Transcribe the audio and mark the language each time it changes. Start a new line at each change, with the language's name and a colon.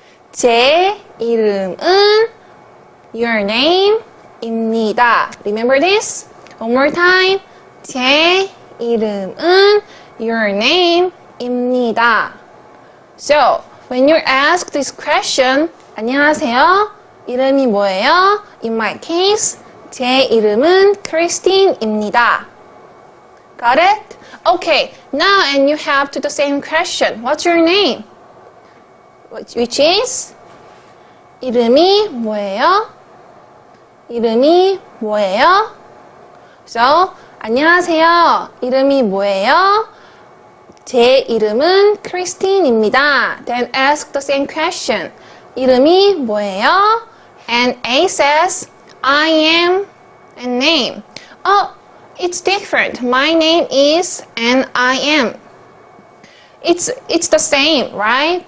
Korean: 제 이름은 your name입니다.
English: Remember this? One more time.
Korean: 제 이름은 your name입니다.
English: So, when you're asked this question, 안녕하세요.
Korean: 이름이 뭐예요?
English: In my case,
Korean: 제 이름은 Christine입니다.
English: Got it? Okay, now and you have to the same question. What's your name? Which is?
Korean: 이름이 뭐예요? 이름이 뭐예요? So, 안녕하세요. 이름이 뭐예요? 제 이름은 Christine입니다.
English: Then ask the same question.
Korean: 이름이 뭐예요?
English: And A says, I am and name. Oh, it's different. My name is and I am. It's the same, right?